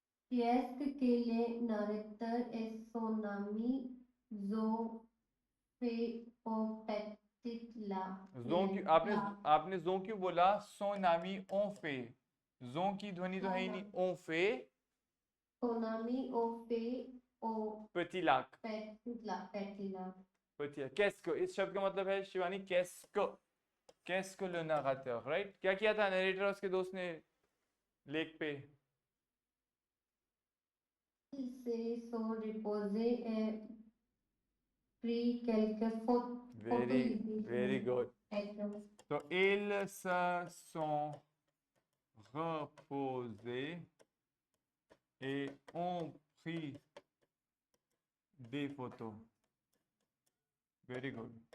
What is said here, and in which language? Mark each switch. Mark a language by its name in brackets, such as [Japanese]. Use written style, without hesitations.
[French] Est-ce que les narrateurs et son ami ont fait au petit lac? [Hindi] आपने zon क्यों बोला? [French] son ami ont fait. [Hindi] zon की ध्वनि तो है ही नहीं. [French] ont fait. Son ami ont fait au petit lac. petit lac. Petit lac. Qu'est-ce que? [Hindi] इस शब्द का मतलब है Shivani [French] qu'est-ce que le narrateur, [English] right? [Hindi] क्या किया था narrator और उसके दोस्त ने लेक पे? [French] Ils se sont reposés et pris quelques photos. [English] Very good. [French] तो ils se sont reposés et ont pris des photos. [English] Very good.